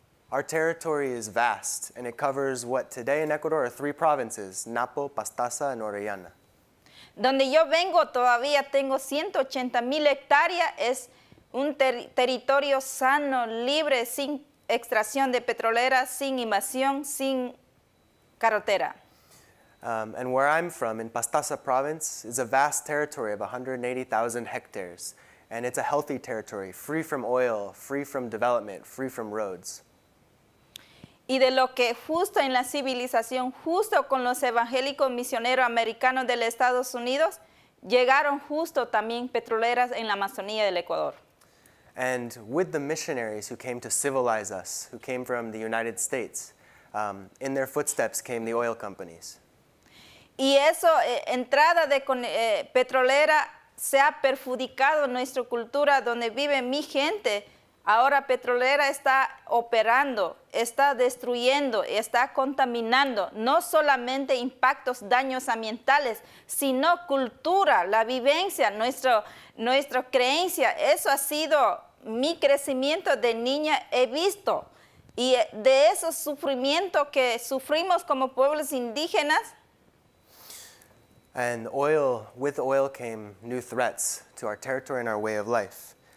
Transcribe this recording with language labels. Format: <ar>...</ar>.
<en>Our territory is vast, and it covers what today in Ecuador are 3 provinces, Napo, Pastaza, and Orellana.</en> <es>Donde yo vengo todavía tengo 180,000 hectáreas, es un territorio sano, libre, sin extracción de petrolera, sin invasión, sin carretera.</es> <en>And where I'm from, in Pastaza province, is a vast territory of 180,000 hectares, and it's a healthy territory, free from oil, free from development, free from roads.</en> <es>Y de lo que justo en la civilización, justo con los evangélicos misioneros americanos de los Estados Unidos, llegaron justo también petroleras en la Amazonía del Ecuador.</es> <en>And with the missionaries who came to civilize us, who came from the United States, in their footsteps came the oil companies.</en> <es>Y eso, entrada de petrolera, se ha perjudicado nuestra cultura donde vive mi gente. Ahora petrolera está operando, está destruyendo, está contaminando, no solamente impactos, daños ambientales, sino cultura, la vivencia, nuestra creencia. Eso ha sido mi crecimiento de niña, he visto. Y de esos sufrimientos que sufrimos como pueblos indígenas.</es> <en>And with oil came new threats to our territory and our way of life.</en>